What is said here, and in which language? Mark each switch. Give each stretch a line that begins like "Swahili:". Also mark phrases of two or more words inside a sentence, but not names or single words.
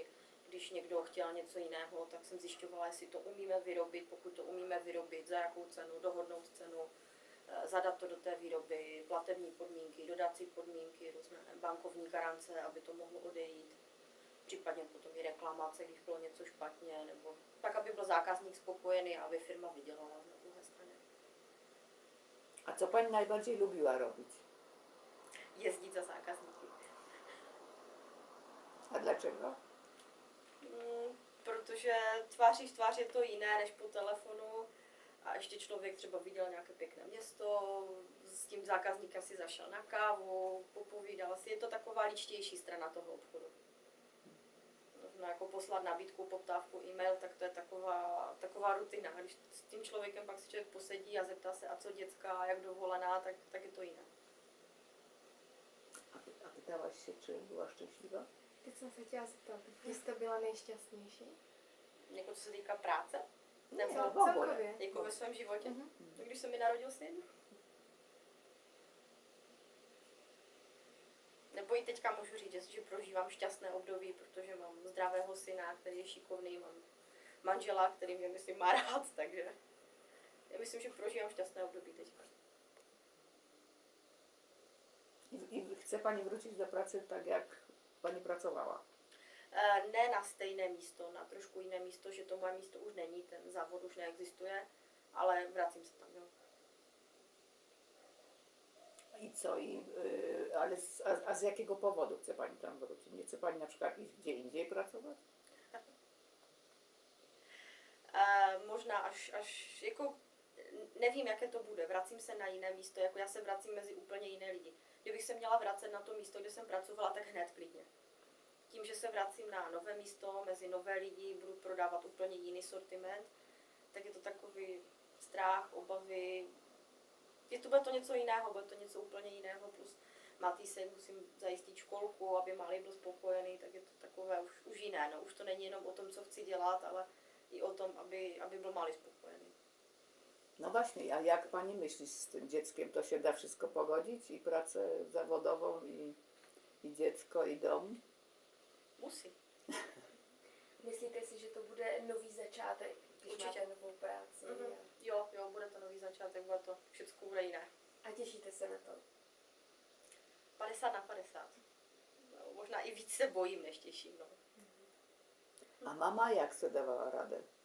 Czech: Když někdo chtěl něco jiného, tak jsem zjišťovala, jestli to umíme vyrobit, pokud to umíme vyrobit, za jakou cenu, dohodnout cenu, zadat to do té výroby, platební podmínky, dodací podmínky, různé bankovní garance, aby to mohlo odejít. Případně potom i reklamace, když bylo něco špatně, nebo tak, aby byl zákazník spokojený a aby firma vydělala na druhé straně.
Polish: A co pani najbardziej lubiła robić?
Czech: Jezdit za zákazníky.
Polish: A dlaczego?
Czech: Protože tváří v tvář je to jiné než po telefonu a ještě člověk třeba viděl nějaké pěkné město, s tím zákazníkem si zašel na kávu, popovídal si, je to taková ličtější strana toho obchodu. No, jako poslat nabídku, poptávku, e-mail, tak to je taková rutina. Když s tím člověkem pak si člověk posedí a zeptá se, a co děcka, jak dovolená, tak je to jiné.
Polish: A pytałaś się, czy była szczęśliwa?
Czech: Teď jsem se chtěla zeptat, kdy jste byla nejšťastnější? Jako co se týká práce? Ne, Nebo
Polish: v ogóle.
Czech: celkově. jako ve svém životě? Mhm. Když se mi narodil syn? Nebo i teďka můžu říct, že prožívám šťastné období, protože mám zdravého syna, který je šikovný, mám manžela, který mě, myslím, má rád, takže já myslím, že prožívám šťastné období teďka.
Polish: I chce pani wrócić do pracy tak, jak pani pracowała?
Czech: Ne na stejné místo, na trošku jiné místo, že to moje místo už není, ten závod už neexistuje, ale vracím se tam, jo.
Polish: I co? A z jakiego powodu chce pani tam wrócić? Nie chce pani na przykład iść gdzie indziej pracować?
Czech: Možná až jako nevím, jaké to bude, vracím se na jiné místo, jako já se vracím mezi úplně jiné lidi. Kdybych se měla vracet na to místo, kde jsem pracovala, tak hned klidně. Tím, že se vracím na nové místo, mezi nové lidi, budu prodávat úplně jiný sortiment, tak je to takový strach, obavy. Bude to něco jiného, bude to něco úplně jiného, plus Matý se musím zajistit školku, aby malý byl spokojený, tak je to takové už jiné. No. Už to není jenom o tom, co chci dělat, ale i o tom, aby byl malý spokojený.
Polish: No właśnie, a jak pani myśli z tym dzieckiem? To się da wszystko pogodzić? I pracę zawodową, i dziecko, i dom?
Czech: Musí. Myslíte si, že to bude nový začátek, když Určitě. máte novou práci? Mhm. Jo, bude to nový začátek, bude to všechno bude jiné. A těšíte se na to? 50/50. No, možná i víc se bojím, než těším. No.
Polish: A mama jak se dávala radę?